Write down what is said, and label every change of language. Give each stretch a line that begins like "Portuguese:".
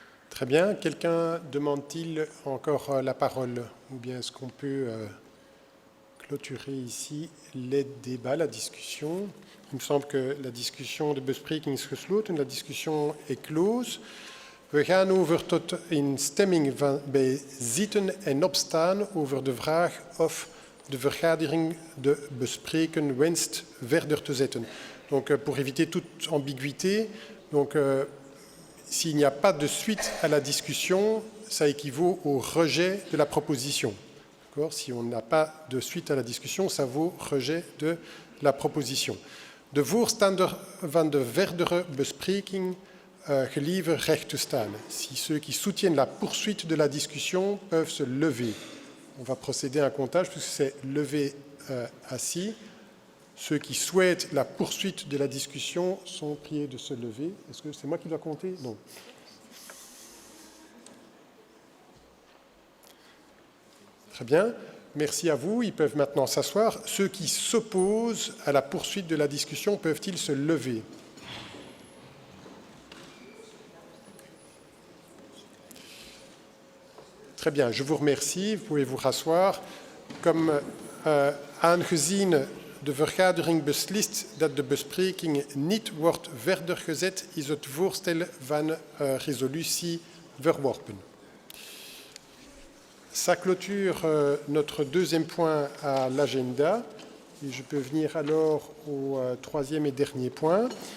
French: Très bien. Quelqu'un demande-t-il encore la parole? Ou bien est-ce qu'on peut clôturer ici les débats, la discussion? Il me semble que la discussion
Dutch: de bespreking is gesloten,
French: la discussion est close.
Dutch: We gaan over tot een stemming bij zitten en opstaan over de vraag of de vergadering de bespreken wenst verder te zetten.
French: Donc, pour éviter toute ambiguïté, donc, s'il n'y a pas de suite à la discussion, ça équivaut au rejet de la proposition. Si on n'a pas de suite à la discussion, ça vaut rejet de la proposition.
Dutch: De voorstander van de verdere bespreking gelieve recht te staan.
French: Si ceux qui soutiennent la poursuite de la discussion peuvent se lever. On va procéder à un comptage puisque c'est levé assis. Ceux qui souhaitent la poursuite de la discussion sont priés de se lever. Est-ce que c'est moi qui dois compter? Non. Très bien. Merci à vous. Ils peuvent maintenant s'asseoir. Ceux qui s'opposent à la poursuite de la discussion peuvent-ils se lever? Très bien. Je vous remercie. Vous pouvez vous rasseoir. Comme
Dutch: aangezien de vergadering beslist dat de bespreking niet wordt verder gezet, is het voorstel van resolutie verworpen.
French: Ça clôture notre deuxième point à l'agenda. Et je peux venir alors au troisième et dernier point.